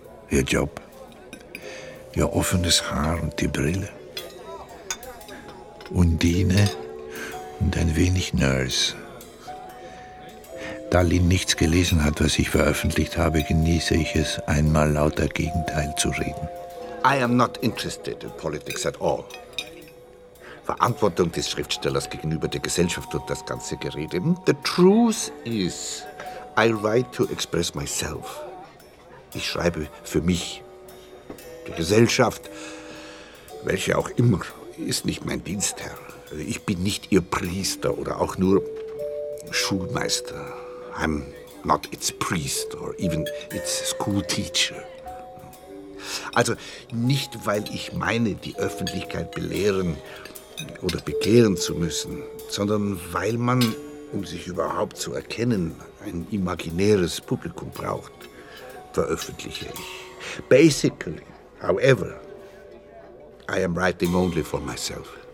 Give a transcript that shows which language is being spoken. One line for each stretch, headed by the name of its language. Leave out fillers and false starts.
German: Ihr Job, ihr offenes Haar und die Brille. Undine und ein wenig Nurse. Da Lin nichts gelesen hat, was ich veröffentlicht habe, genieße ich es, einmal lauter Gegenteil zu reden.
English: I am not interested in politics at all.
German: Verantwortung des Schriftstellers gegenüber der Gesellschaft und das ganze Gerede.
English: The truth is, I write to express myself.
German: Ich schreibe für mich. Die Gesellschaft, welche auch immer, ist nicht mein Dienstherr. Ich bin nicht ihr Priester oder auch nur Schulmeister.
English: I'm not its priest or even its school teacher.
German: Also nicht, weil ich meine, die Öffentlichkeit belehren oder bekehren zu müssen, sondern weil man, um sich überhaupt zu erkennen, ein imaginäres Publikum braucht. Veröffentliche ich.
English: Basically, however, I am writing only for myself.